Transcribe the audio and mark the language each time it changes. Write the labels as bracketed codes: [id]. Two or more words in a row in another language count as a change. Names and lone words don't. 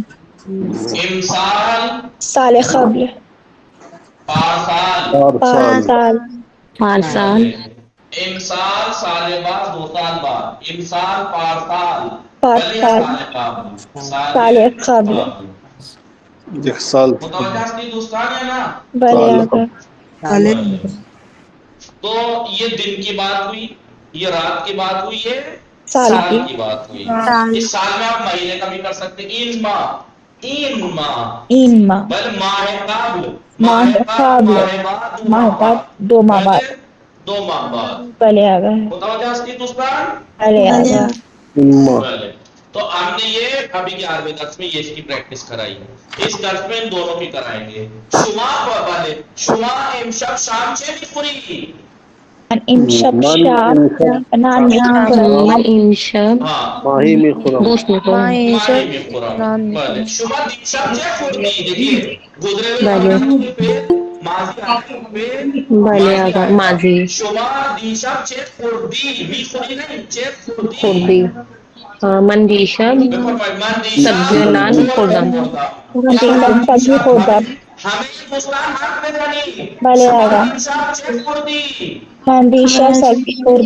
[fa] امسال سال قبل. پارسال. 5 سال. 5 سال. امسال سال بعد 2 سال بعد. امسال پارسال. 5 بلے سال. سال قبل. سال قبل. [ur] ایک سال [fa] متوجہ ہستی دوستان یا نا؟ بلے سال آقا. بھلے [ur] تو یہ دن کی بات ہوئی، یہ رات کی بات ہوئی، یہ سال سال کی. کی بات ہوئی. سال. اس سال میں آپ مہینے کا بھی کر سکتے ہیں. [fa] این ماہ. این ماہ. بل ماہ قبل. ماہ قبل. ماہ بعد 2 ماہ ماہ بعد بعد. 2 ماہ بعد. بلے 2 ماہ بعد. بلے آقا. متوجہ ہستی دوستان؟ بلے بلے آقا. بلے. [ur] تو ہم نے یہ ابھی 11ویں درس میں یہ اس کی پریکٹس کرائی ہے. اس درس میں ان دونوں کی کرائیں گے. [fa] شما بلے شما امشب شام چه میخوری؟ امشب شام نان میخورم. من این شب [ur] ہاں [fa] ماہی میں خورم گوشت میخورم. ماہی میخورم. بلے شما دیشب چه خوردی؟ [ur] دیکھیے گزرے ہوئے [fa] بله. [ur] زمانے کے پھر ماضی آنے کے پھر [fa] بله [ur] ماضی [fa] آقا. [ur] آئے گا. ماضی. [fa] شما دیشب چه خوردی؟ میخوری نہیں، چه خوردی. خوردی. من دیشب بفرمائید من دیشب سبزی و نان خوردم. دیشب سبزی خوردم. همه دوستان حرف بزنید. بله شما آقا. دیشب چه خوردی؟ من دیشب سبزی خوردم.